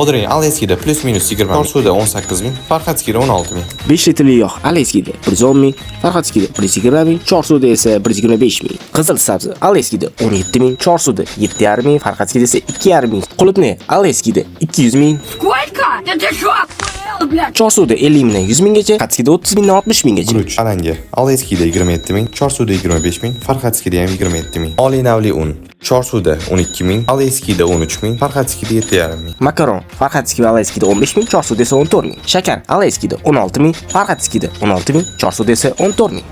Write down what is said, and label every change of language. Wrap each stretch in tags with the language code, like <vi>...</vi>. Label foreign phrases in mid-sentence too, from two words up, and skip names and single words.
<uz>Bodring Aleyskiyda plus minus 20 ming, Chorsuda 18 ming, Farxatskiyda 16 ming. 5 litrli yog' Aleyskiyda 110 ming, Farxatskiyda 120 ming, Chorsuda esa 125 ming. Qizil sabzi Aleyskiyda 17 ming, Chorsuda 7,5 ming, Farxatskiyda esa 2,5 ming. Qulupnay Aleyskiyda 200 ming.</uz> <ru>Сколько? Да ты шо, охуел, блядь?</ru> <uz>Chorsuda 50 mingdan 100 minggacha, Farxatskiyda 30 mingdan 60 minggacha. Guruch alanga Aleyskiyda 27 ming, Chorsuda 25 ming, Farxatskiyda ham 27 ming. Oliy navli un Chorsuda 12 ming, Aleyskiyda 13 ming, Farxatskiyda 7,5 ming. Makaron Farxatskiy va Aleyskiyda 15 ming, Chorsuda esa 14 ming. Shakar Aleyskiyda 16 ming, Farxatskiyda 16 ming, Chorsuda esa 14 ming.</uz>